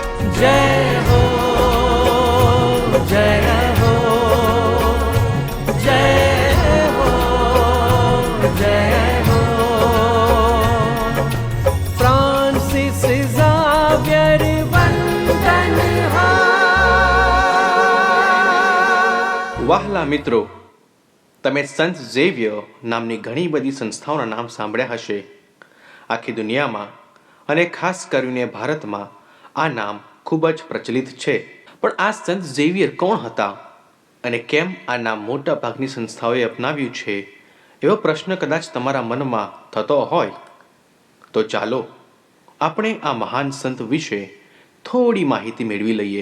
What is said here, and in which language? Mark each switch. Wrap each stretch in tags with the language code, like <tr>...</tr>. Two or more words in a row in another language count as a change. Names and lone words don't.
<hi>जय हो जय हो जय हो जय हो फ्रांसिस ज़ावियर वंदन हो।</hi> <gu>વહાલા મિત્રો, તમે સંત ઝેવિયર નામની ઘણી બધી સંસ્થાઓના નામ સાંભળ્યા હશે. આખી દુનિયામાં અને ખાસ કરીને ભારતમાં આ નામ ખૂબ જ પ્રચલિત છે. પણ આ સંત ઝેવિયર કોણ હતા અને કેમ આ નામ મોટા ભાગની સંસ્થાઓએ અપનાવ્યું છે, એવો પ્રશ્ન કદાચ તમારા મનમાં થતો હોય તો ચાલો આપણે આ મહાન સંત વિશે થોડી માહિતી મેળવી લઈએ.</gu>